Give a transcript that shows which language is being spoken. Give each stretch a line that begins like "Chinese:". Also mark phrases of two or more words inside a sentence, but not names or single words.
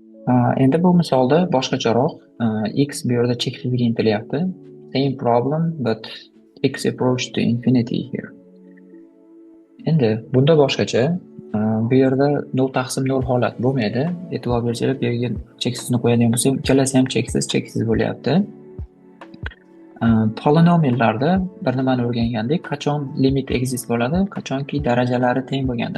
Uzbek: Endi bu misolda boshqacharoq, x bu yerda cheksizga intilyapti.
English: Same problem but x approach to infinity here.
Uzbek: Endi bunda boshqacha. Bu yerda 0 taqsim 0 holat bo'lmaydi. E'tibor bersanglar, bu yerga cheksizni qo'yadigan bo'lsak, ikkalasi ham cheksiz bo'lyapti. Polinomiallarda bir nimani o'rgangandik. Qachon
English: limit exist
Uzbek: bo'ladi? Qachonki darajalari teng bo'lganda.